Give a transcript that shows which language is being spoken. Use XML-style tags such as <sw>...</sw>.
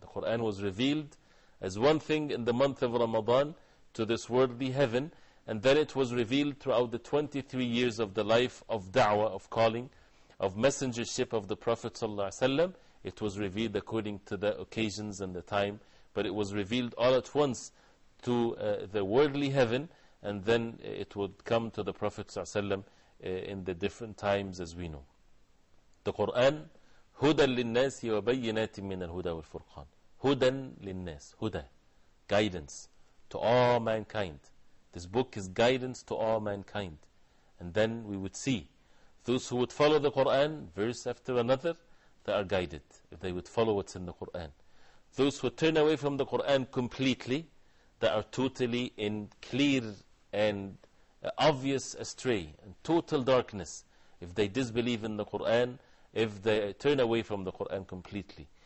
<en>The Qur'an was revealed as one thing in the month of Ramadan to this worldly heaven, and then it was revealed throughout the 23 years of the life of da'wah, of calling, of messengership of the Prophet sallallahu alaihi wasallam. It was revealed according to the occasions and the time, but it was revealed all at once to the worldly heaven, and then it would come to the Prophet sallallahu alaihi wasallam in the different times, as we know.</en> <ar>The Qur'an, هُدًى لِلنَّاسِ وَبَيِّنَاتٍ مِّنَ الْهُدَى وَالْفُرْقَانِ. هُدًى لِلنَّاسِ,</ar> <en>huda, guidance to all mankind. This book is guidance to all mankind. And then we would see those who would follow the Qur'an, verse after another, they are guided, if they would follow what's in the Qur'an. Those who turn away from the Qur'an completely, they are totally in clear and obvious astray and total darkness if they disbelieve in the Qur'an, if they turn away from the Qur'an completely.</en>